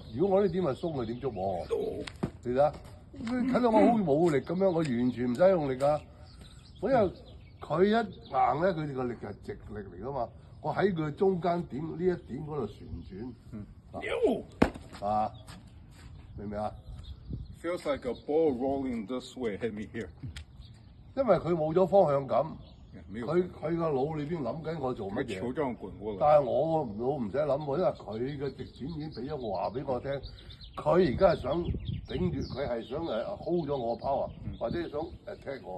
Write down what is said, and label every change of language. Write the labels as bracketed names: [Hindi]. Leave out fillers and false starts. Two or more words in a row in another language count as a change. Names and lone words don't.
[Cantonese] 如果我呢點係鬆，佢點捉摸我？你睇下，睇到我好冇力咁樣，我完全唔使用力㗎。因為佢一硬咧，佢哋個力係直力嚟㗎嘛。我喺佢中間點呢一點嗰度旋轉，明唔明啊 [English] ？Feels like a ball rolling this way, hit me here。 [Cantonese] 因為佢冇咗方向感。佢個腦裏邊諗緊我做乜嘢，但係我腦唔使諗喎，因為佢嘅直點已經俾咗我話俾我聽，佢而家係想頂住，佢係想hold 咗我 power，或者想attack我。